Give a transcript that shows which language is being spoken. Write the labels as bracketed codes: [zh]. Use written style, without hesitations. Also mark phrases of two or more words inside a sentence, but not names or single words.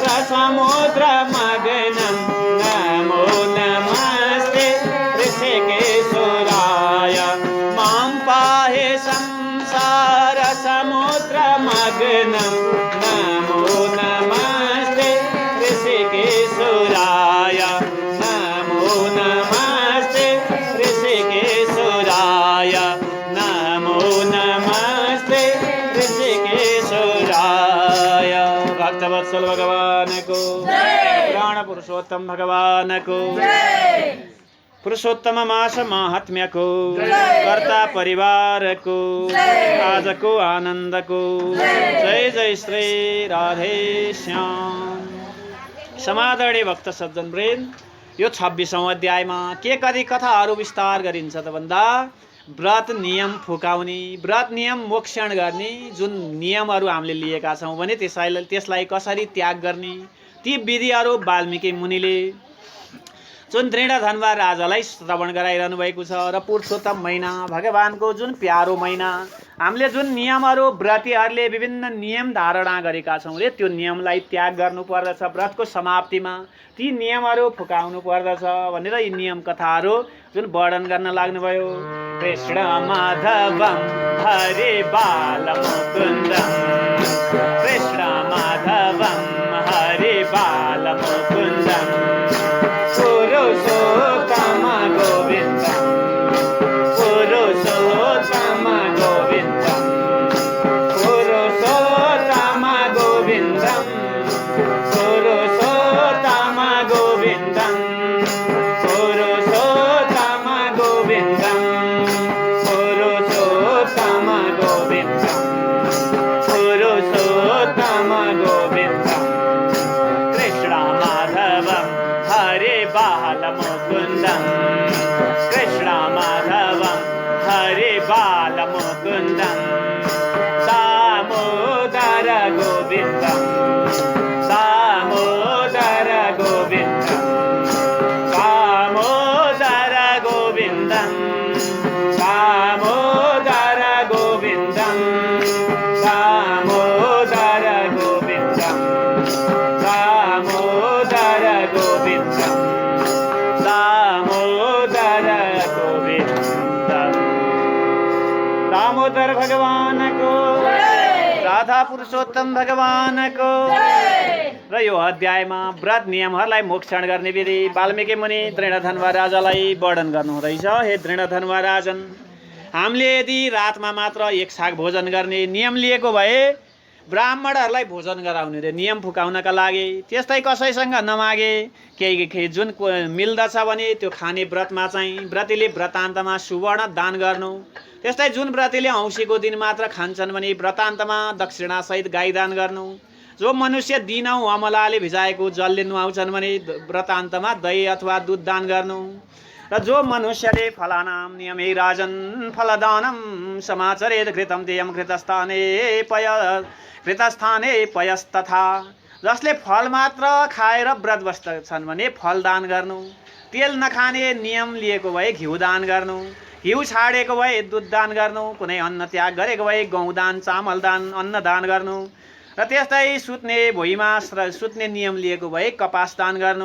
[sa] समुद्रमग्नं नमो नमस्ते ऋषिकेशुराय मां पाहि संसार समुद्रमग्नं नमो नमस्ते ऋषिकेशुराय नमो नमस्ते ऋषिकेशुराय नमो नमस्ते ऋषिकेशुराय। [ne] भक्तवत्सल भगवान को प्राण पुरुषोत्तम भगवान को पुरुषोत्तम मास महात्म्य को कर्ता परिवार को आज को आनंद को जय जय श्री राधे श्याम। समादरणीय भक्त सज्जन वृन्द, यो 26औं अध्यायमा के कति कथाहरू विस्तार गरिन्छ त भन्दा व्रत नियम फुकाउने, व्रत नियम मोक्षण गर्ने जुन नियमहरू हामीले लिएका छौँ भने त्यसलाई कसरी त्याग गर्ने, ती विधिहरू वाल्मीकि मुनिले जुन दृढधनवा राजालाई श्रवण गराइरहनु भएको छ। र पुरुषोत्तम महिना भगवानको जुन प्यारो महिना, हामीले जुन नियमहरू व्रतीहरूले विभिन्न नियम धारणा गरेका छौँ रे, त्यो नियमलाई त्याग गर्नु पर्दछ। व्रतको समाप्तिमा ती नियमहरू फुकाउनु पर्दछ भनेर यी नियम कथाहरू जुन वर्णन गर्न लाग्नुभयो। [sa] कृष्ण माधवम हरे बाल मुकुन्दम, कृष्ण माधवम हरे बाल मुकुन्दम, पुरुषोत्तम गोविन्दम, पुरुषोत्तम गोविन्दम, पुरुषोत्तम गोविन्दम, पुरुषोत्तम गोविन्दम, पुरुषोत्तम गोविन्दम, पुरुषोत्तम गोविन्दम, पुरुषोत्तम गोविन्दम, कृष्ण माधवम हरे बाल मुकुन्दम, कृष्ण माधवम हरे बाल मुकुन्दम, दामोदर गोविन्दम, दामोदर गोविन्दम, दामोदर गोविन्दम, दामोदर गोविन्दम, दामोदर गोविन्दम, दामोदर गोविन्दम, दामोदर गोविन्दम। [ne] दामोदर भगवान को, राधा पुरुषोत्तम भगवान को। र यो अध्यायमा व्रत नियमहरूलाई मोक्षण गर्ने विधि वाल्मीकि मुनि दृढधनवा राजालाई वर्णन गर्नुहुँदैछ। हे दृढधनवा राजन, हामीले यदि रातमा मात्र एक साग भोजन गर्ने नियम लिएको भए ब्राह्मणहरूलाई भोजन गराउने रे, नियम फुकाउनका लागि। त्यस्तै कसैसँग नमागे केही जुन मिल्दछ भने त्यो खाने व्रतमा चाहिँ व्रतीले व्रतान्तमा सुवर्ण दान गर्नु। त्यस्तै जुन व्रतीले औँसीको दिन मात्र खान्छन् भने व्रतान्तमा दक्षिणासहित गाई दान गर्नु। जो मनुष्य दिनौँ अमलाले भिजाएको जलले नुहाउँछन् भने व्रतान्तमा दही अथवा दुध दान गर्नु। र जो मनुष्यले [sa] फलानाम नियम हे राजन फलदानम समाचरेत घृतम तेयम घृतस्थाने पयस्तथा, [ne] जसले फल मात्र खाएर व्रत बस्दछन् भने फल दान गर्नु। तेल नखाने नियम लिएको भए घिउ दान गर्नु। घिउ छाडेको भए दुध दान गर्नु। कुनै अन्न त्याग गरेको भए गहुँ दान, चामल दान, अन्न दान गर्नु। र त्यस्तै सुत्ने भुइँमा सुत्ने नियम लिएको भए कपास दान गर्नु।